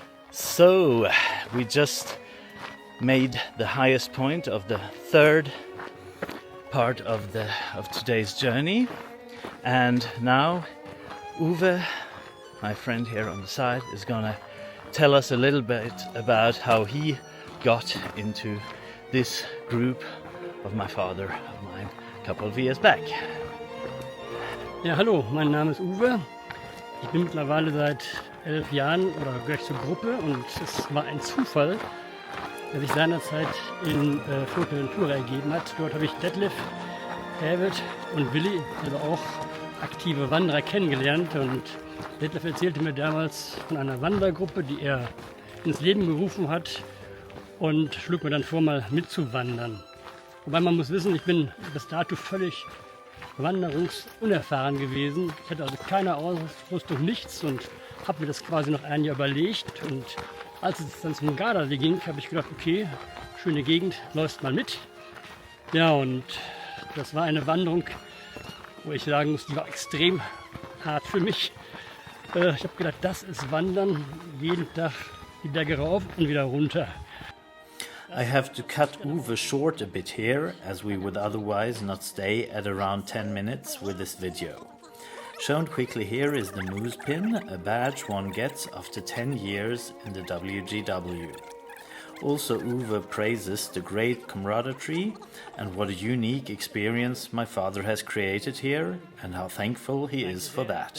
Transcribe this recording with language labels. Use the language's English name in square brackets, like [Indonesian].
[English] So we just made the highest point of the third part of today's journey. And now Uwe, my friend here on the side, is gonna tell us a little bit about how he got into this group of my father of mine a couple of years back. [German] Ja, hallo, mein Name ist Uwe. Ich bin mittlerweile seit 11 Jahren oder gleich zur Gruppe und es war ein Zufall, der sich seinerzeit in Fuerteventura ergeben hat. Dort habe ich Detlef, David und Willi, also auch aktive Wanderer, kennengelernt. Und Detlef erzählte mir damals von einer Wandergruppe, die er ins Leben gerufen hat, und schlug mir dann vor, mal mitzuwandern. Wobei man muss wissen, ich bin bis dato völlig wanderungsunerfahren gewesen. Ich hatte also keine Ausrüstung, nichts, und habe mir das quasi noch ein Jahr überlegt. Und als es dann zum Gardasee ging, habe ich gedacht, okay, schöne Gegend, läufst mal mit. Ja, und das war eine Wanderung, wo ich sagen muss, die war extrem hart für mich. Ich habe gedacht, das ist Wandern, jeden Tag die Berge rauf und wieder runter. [English] I have to cut Uwe short a bit here, as we would otherwise not stay at around 10 minutes with this video. Shown quickly here is the Moose Pin, a badge one gets after 10 years in the WGW. Also Uwe praises the great camaraderie and what a unique experience my father has created here, and how thankful he is for that.